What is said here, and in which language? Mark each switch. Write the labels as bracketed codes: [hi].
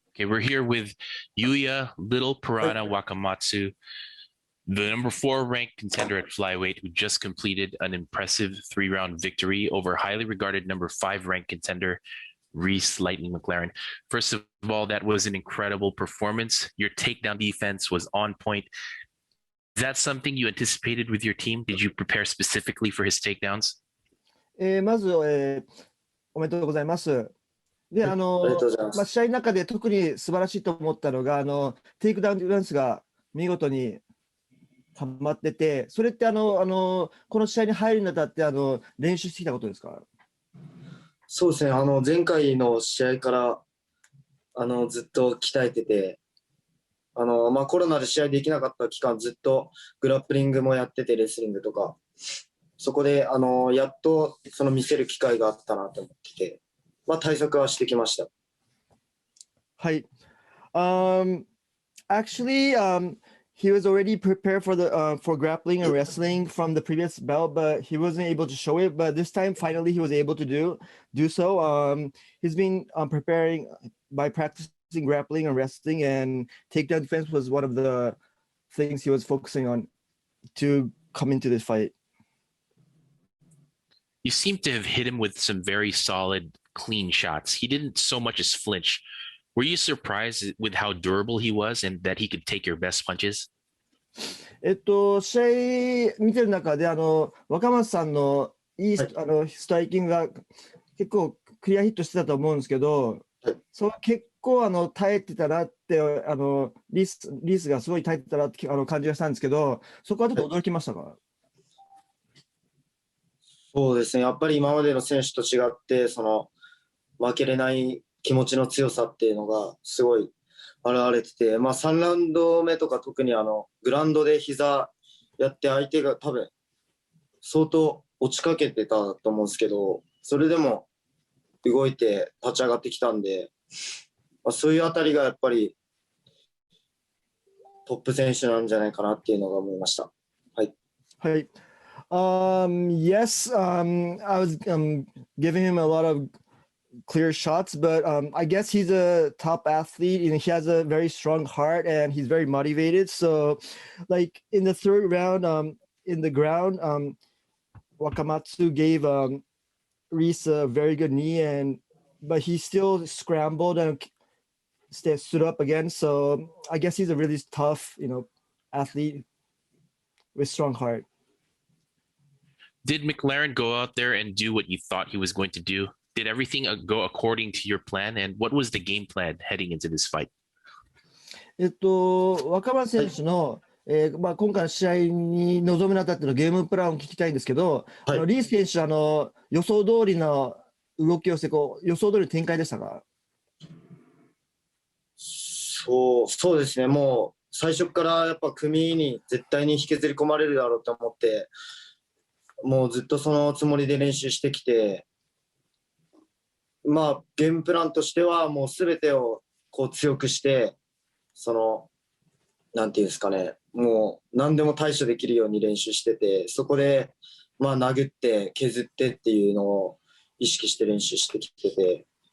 [en] Okay, we're here with Yuya Little Piranha Wakamatsu, the number 4 ranked contender at flyweight, who just completed an impressive 3-round victory over highly regarded number 5 ranked contender Reece Lightning McLaren. First of all, that was an incredible performance. Your takedown defense was on point. Is that something you anticipated with your team? Did you prepare specifically for his takedowns? [ja] まず、おめでとうございます。で、ありがとうございます。試合の中で特に素晴らしいと思ったのが、テイクダウンディフェンスが見事にはまってて、それってこの試合に入るにあたって練習してきたことですか？そうですね、前回の試合からずっと鍛えてて、コロナで試合できなかった期間、ずっとグラップリングもやってて、レスリングとか、そこでやっと見せる機会があったなと思ってて、対策はしてきました。はい。 [en] Actually, he was already prepared for grappling and wrestling from the previous bout, but he wasn't able to show it. But this time, finally, he was able to do so. He's been preparing by practicing grappling and wrestling, and takedown defense was one of the things he was focusing on to come into this fight. You seem to have hit him with some very solid, clean shots. He didn't so much as flinch. Were you surprised with how durable he was and that he could take your best punches? [ja] 試合見てる中で若松さんのいいストライキングが結構クリアヒットしてたと思うんですけど、結構耐えてたなってリースがすごい耐えてたなって感じがしたんですけど、そこはちょっと驚きましたか？そうですね、やっぱり今までの選手と違って負けれない気持ちの強さっていうのがすごい現れてて、3ラウンド目とか特にグラウンドで膝やって相手が多分相当落ちかけてたと思うんですけど、それでも動いて立ち上がってきたんで、そういうあたりがやっぱりトップ選手なんじゃないかなっていうのが思いました。はい。はい。 [en] Yes, I was giving him a lot of clear shots, but I guess he's a top athlete and he has a very strong heart and he's very motivated. So, like in the 3rd round, in the ground, Wakamatsu gave Reece a very good knee, but he still scrambled and stood up again. So I guess he's a really tough, athlete with strong heart. Did McLaren go out there and do what you thought he was going to do? Did everything go according to your plan? And what was the game plan heading into this fight? [ja] 若松選手の、今回の試合に臨むにあたってのゲームプランを聞きたいんですけど、リース選手予想通りの動きをして予想通りの展開でしたか？そうですね、もう最初からやっぱ組に絶対に引きずり込まれるだろうと思って、もうずっとそのつもりで練習してきて、ゲームプランとしてはもう全てを強くして、なんていうんですかね、もう何でも対処できるように練習してて、そこで殴って削ってっていうのを意識して練習してきてて、